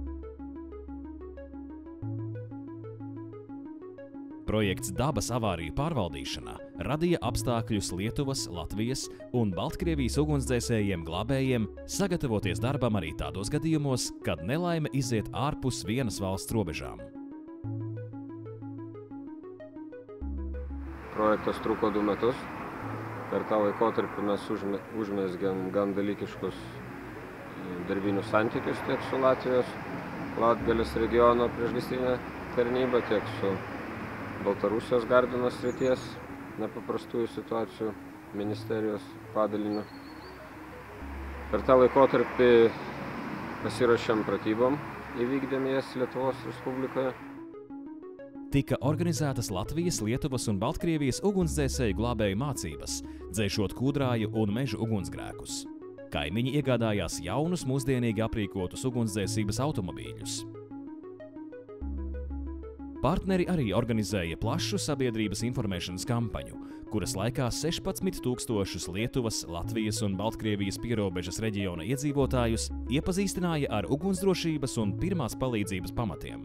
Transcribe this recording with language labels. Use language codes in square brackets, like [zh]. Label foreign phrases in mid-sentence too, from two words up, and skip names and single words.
[lv] Projekts Dabas avāriju pārvaldīšana radīja apstākļus Lietuvas, Latvijas un Baltkrievijas ugunsdzēsējiem glābējiem sagatavoties darbam arī tādos gadījumos, kad nelaime iziet ārpus vienas valsts robežām. [lt] Projektas truko 2 metus. Per tą laikotarpį mes užmezgėm gan dalykiškus darbinius santykius tiek su Latvijos, Latgalis regiono priešgaisrinė tarnyba, tiek su Baltarusijos Gardino srities nepaprastųjų situacijų ministerijos padaliniu. Per tą laikotarpį pasiruošėm pratybom įvykdėm jas Lietuvos Respublikoje. [lv] Tika organizētas Latvijas, Lietuvas un Baltkrievijas ugunsdzēsēju glābēju mācības, dzēšot kūdrāju un mežu ugunsgrēkus. Kaimiņi iegādājās jaunus, mūsdienīgi aprīkotus ugunsdzēsības automobīļus. Partneri arī organizēja plašu sabiedrības informēšanas kampaņu, kuras laikā 16,000 Lietuvas, Latvijas un Baltkrievijas pierobežas reģiona iedzīvotājus iepazīstināja ar ugunsdrošības un pirmās palīdzības pamatiem.